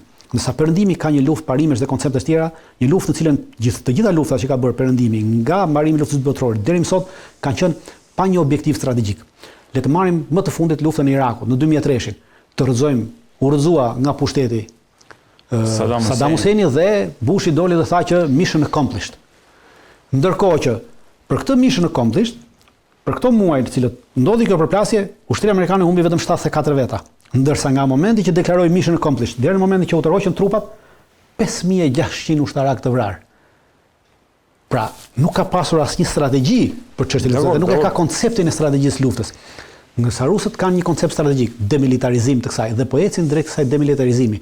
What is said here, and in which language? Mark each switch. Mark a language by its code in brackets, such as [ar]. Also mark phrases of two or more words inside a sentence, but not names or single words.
[sq] Ndërsa perëndimi ka një luftë parimesh dhe konceptesh tjera, një luftë në cilën të gjitha luftat që ka bërë perëndimi nga mbarimi i luftës botërore deri më sot kanë qenë pa një objektiv strategjik. Le të marrim më të fundit luftën e Irakut në 2003-shin, të rrëzojmë u rrëzua nga pushteti Saddam Hussein dhe Bushi doli dhe tha që [en] mission accomplished. [sq] Ndërkohë që për këtë [en] mission accomplished, [sq] për këto muaj të cilët ndodhi kjo përplasje, ushtria amerikane humbi vetëm 74 veta. Ndërsa nga momenti që deklaroi [en] mission accomplished [sq] deri në momentin që u tërhoqën trupat, 5600 ushtarak të vrarë. Pra, nuk ka pasur asnjë strategji për çështjen e luftës, nuk e ka konceptin e strategjisë luftës. Nga rusët kanë një koncept strategjik, demilitarizim të kësaj, dhe po ecin drejt kësaj demilitarizimi.